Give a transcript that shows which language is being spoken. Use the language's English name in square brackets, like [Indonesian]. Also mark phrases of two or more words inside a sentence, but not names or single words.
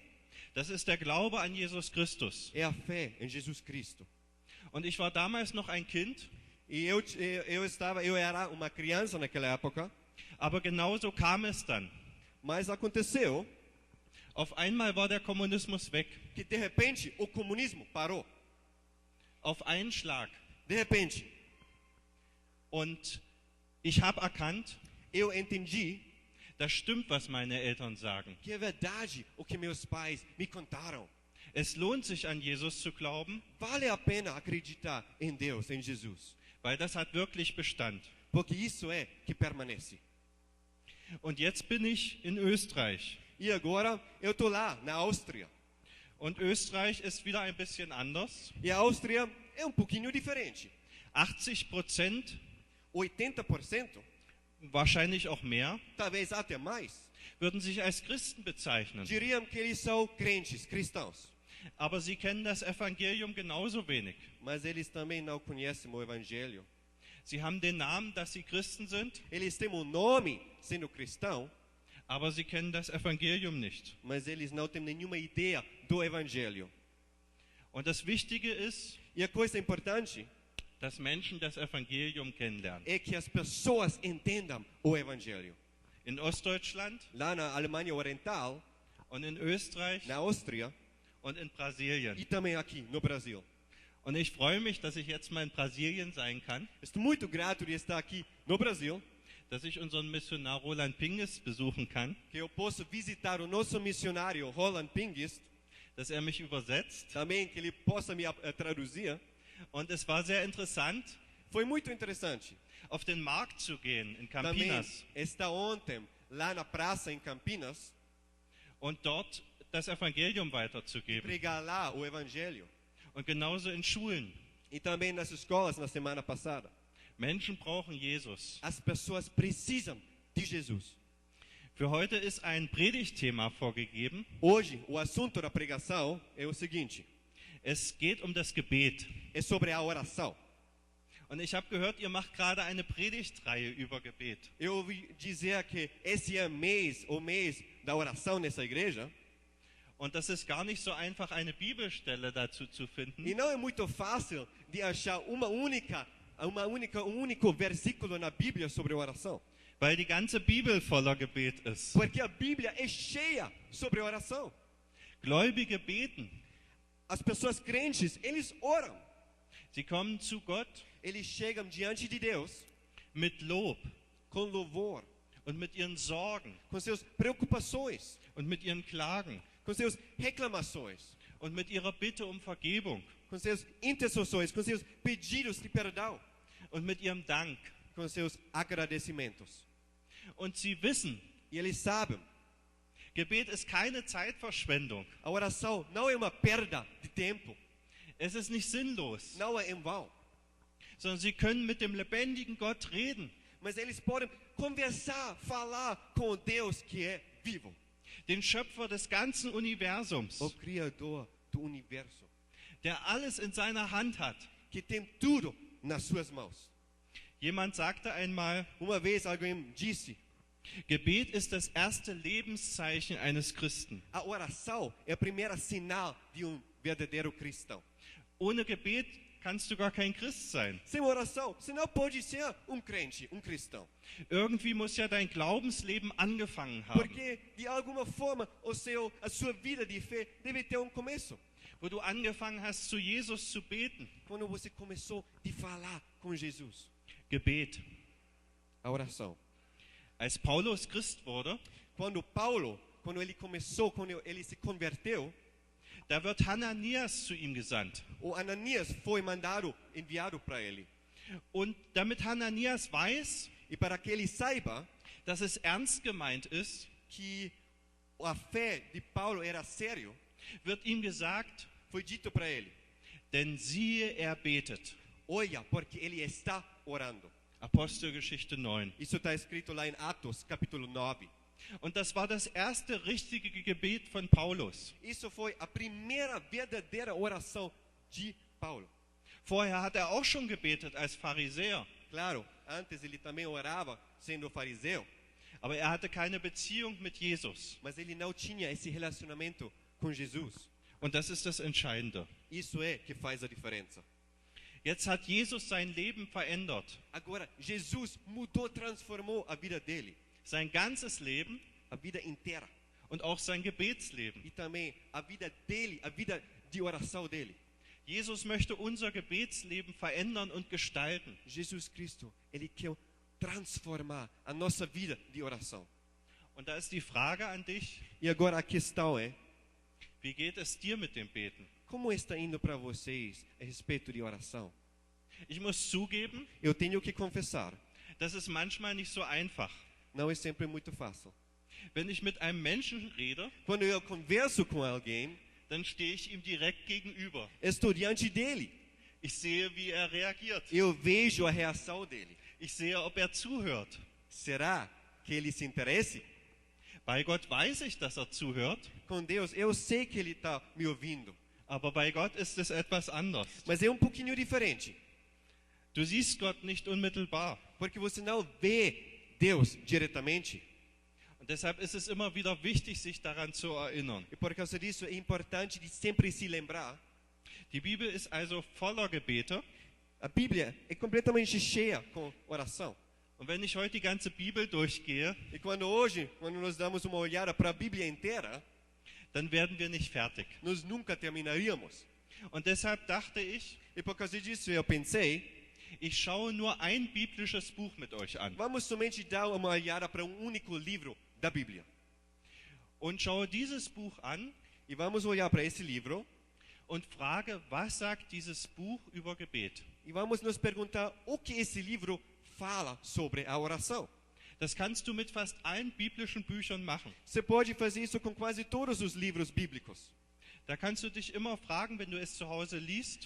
[German] das ist der Glaube an Jesus Christus. [Portuguese] é a fé em Jesus Cristo. [German] Und ich war damals noch ein Kind, [Portuguese] E eu era uma criança naquela época, [German] aber genauso kam es dann. [Portuguese] mas aconteceu [German] Auf einmal war der Kommunismus weg. [Portuguese] que de repente o comunismo parou. [German] Auf einen Schlag. [Portuguese] De repente, [German] Und ich habe erkannt, [Portuguese] eu entendi [German] das stimmt, was meine Eltern sagen. [Portuguese] que é verdade o que meus pais me contaram. [German] Es lohnt sich, an Jesus zu glauben, [Portuguese] Vale a pena acreditar em Deus, em Jesus, [German] weil das hat wirklich Bestand. [Portuguese] porque isso é que permanece. [German] Und jetzt bin ich in Österreich. [Portuguese] E agora eu estou lá na Áustria. [German] Und Österreich ist wieder ein bisschen anders. [Portuguese] E a Áustria é um pouquinho diferente. [German] 80%, [Portuguese] 80%, [German] wahrscheinlich auch mehr, [Portuguese] talvez até mais, [German] würden sich als Christen bezeichnen. [Portuguese] diriam que eles são crentes, cristãos. [German] Aber sie kennen das Evangelium genauso wenig. [Portuguese] Mas eles também não conhecem o Evangelho. [German] Sie haben den Namen, dass sie Christen sind, [Portuguese] Eles têm um nome sendo cristão, [German] aber sie kennen das Evangelium nicht. [Portuguese] mas eles não têm nenhuma ideia do Evangelho. [German] Und das Wichtige ist, [Portuguese] E a coisa importante [German] dass Menschen das Evangelium kennenlernen. [Portuguese] é que as pessoas entendam o Evangelho. [German] In Ostdeutschland [Portuguese] Lá na Alemanha Oriental, [German] und in Österreich [Portuguese] na Áustria [German] und in Brasilien. [Portuguese] e também aqui no Brasil. [German] Und ich freue mich, dass ich jetzt mal in Brasilien sein kann, [Portuguese] Estou muito grato de estar aqui no Brasil, [German] dass ich unseren Missionar Roland Pinges besuchen kann, [Portuguese] que eu posso visitar o nosso missionário Roland Pinguist, [German] dass er mich übersetzt. [Portuguese] também que ele possa me traduzir. [German] Und es war sehr interessant, [Portuguese] Foi muito interessante. [German] auf den Markt zu gehen in [Portuguese] Também Campinas está ontem lá na praça em Campinas, [German] und dort das Evangelium weiterzugeben. [Portuguese] pregar lá o Evangelho. [German] Und genauso in Schulen. [Portuguese] E também nas escolas na semana passada. [German] Menschen brauchen Jesus. [Portuguese] As pessoas precisam de Jesus. [German] Für heute ist ein Predigtthema vorgegeben. [Portuguese] Hoje, o assunto da pregação é o seguinte: [German] Es geht um das Gebet. [Portuguese] é sobre a oração. [German] Und ich habe gehört, ihr macht gerade eine Predigtreihe über Gebet. [Portuguese] Eu ouvi dizer que esse é o mês da oração nessa igreja. [German] Und das ist gar nicht so einfach, eine Bibelstelle dazu zu finden. [Portuguese] E não é muito fácil de achar um único versículo na Bíblia sobre oração. [German] Weil die ganze Bibel voller Gebet ist. [Portuguese] Porque a Bíblia é cheia sobre oração. [German] Gläubige beten. [Portuguese] As pessoas crentes, eles oram. [German] Sie kommen zu Gott [Portuguese] Eles chegam diante de Deus [German] mit Lob [Portuguese] com louvor, [German] und mit ihren Sorgen [Portuguese] com suas preocupações, [German] und mit ihren Klagen [Portuguese] com suas reclamações, [German] und mit ihrer Bitte um Vergebung [Portuguese] com suas intercessões, com seus pedidos de perdão, [German] und mit ihrem Dank. [Portuguese] com seus agradecimentos. [German] Und sie wissen, [Portuguese] E eles sabem, [German] Gebet ist keine Zeitverschwendung. [Portuguese] a oração não é uma perda de tempo, [German] Es ist nicht sinnlos, [Portuguese] não é em vão, [German] sondern sie können mit dem lebendigen Gott reden, [Portuguese] mas eles podem conversar, falar com o Deus que é vivo, [German] den Schöpfer des ganzen Universums, [Portuguese] o Criador do universo, [German] der alles in seiner Hand hat. [Portuguese] que tem tudo nas suas mãos. [German] Jemand sagte einmal, [Portuguese] Uma vez alguém disse, [German] Gebet ist das erste Lebenszeichen eines Christen. [Portuguese] a oração é o primeiro sinal de verdadeiro cristão. [German] Ohne Gebet kannst du gar kein Christ sein. [Portuguese] Sem oração, você não pode ser crente, cristão. [German] Irgendwie muss ja dein Glaubensleben angefangen haben, [Portuguese] Porque, de alguma forma, a sua vida de fé deve ter começo. [German] wo du angefangen hast, zu Jesus zu beten. [Portuguese] Quando você começou a falar com Jesus. [German] Gebet. [Portuguese] A oração. [German] Als Paulus Christ wurde, [Portuguese] Quando Paulo, quando ele se converteu, [German] da wird Hananias zu ihm gesandt. [Portuguese] o Ananias foi enviado para ele. [German] Und damit Hananias weiß, [Portuguese] E para que ele saiba [German] dass es ernst gemeint ist, [Portuguese] que a fé de Paulo era sério, [German] wird ihm gesagt, [Portuguese] foi dito para ele: [German] denn siehe, er betet. [Portuguese] olha, porque ele está orando. [German] Apostelgeschichte 9. [Portuguese] Isso está escrito lá em Atos, capítulo 9. [German] Und das war das erste richtige Gebet von Paulus. [Portuguese] Isso foi a primeira verdadeira oração de Paulo. [German] Vorher hat er auch schon gebetet als Pharisäer, [Portuguese] Claro, antes ele também orava sendo fariseu, [German] aber er hatte keine Beziehung mit Jesus. [Portuguese] mas ele não tinha esse relacionamento com Jesus. [German] Und das ist das Entscheidende. [Portuguese] Isso é que faz a diferença. [German] Jetzt hat Jesus sein Leben verändert. [Portuguese] Agora, Jesus mudou, transformou a vida dele, [German] Sein ganzes Leben [Portuguese] a vida inteira. [German] und auch sein Gebetsleben. [Portuguese] E também a vida dele, a vida de oração dele. [German] Jesus möchte unser Gebetsleben verändern und gestalten. [Portuguese] Jesus Cristo, ele quer transformar a nossa vida de oração. [German] Und da ist die Frage an dich, [Portuguese] E agora a questão é, [German] wie geht es dir mit dem Beten? [Portuguese] como está indo para vocês a respeito de oração? [German] Ich muss zugeben, [Portuguese] Eu tenho que confessar, [German] das ist manchmal nicht so einfach. [Portuguese] não é sempre muito fácil. [German] Wenn ich mit einem Menschen rede, [Portuguese] Quando eu converso com alguém, [German] dann stehe ich ihm direkt gegenüber. [Portuguese] estou diante dele. [German] Ich sehe, wie er reagiert. [Portuguese] Eu vejo a reação dele. [German] Ich sehe, ob er zuhört. [Portuguese] Será que ele se interessa? [German] Bei Gott weiß ich, dass er zuhört, [Portuguese] Com Deus, eu sei que ele está me ouvindo. [German] aber bei Gott ist es etwas anders. [Portuguese] Mas é pouquinho diferente. [German] Du siehst Gott nicht unmittelbar. [Portuguese] Porque você não vê Deus diretamente. [German] Und deshalb ist es immer wieder wichtig, sich daran zu erinnern. [Portuguese] E por causa disso é importante de sempre se lembrar. [German] Die Bibel ist also voller Gebete, [Portuguese] A Bíblia é completamente cheia com oração. [German] Und wenn ich heute die ganze Bibel durchgehe, [Portuguese] E quando nós damos uma olhada para a Bíblia inteira, [German] dann werden wir nicht fertig. [Portuguese] nós nunca terminaríamos. [German] Und deshalb dachte ich, [Portuguese] E por causa disso eu pensei, [German] ich schaue nur ein biblisches Buch mit euch an [Portuguese] vamos somente dar uma olhada para único livro da Bíblia. [German] und schaue dieses Buch an [Portuguese] E vamos olhar para esse livro [German] und frage, was sagt dieses Buch über Gebet? [Portuguese] e vamos nos perguntar o que esse livro fala sobre a oração. [German] Das kannst du mit fast allen biblischen Büchern machen. [Portuguese] Você pode fazer isso com quase todos os livros bíblicos. [German] Da kannst du dich immer fragen, wenn du es zu Hause liest,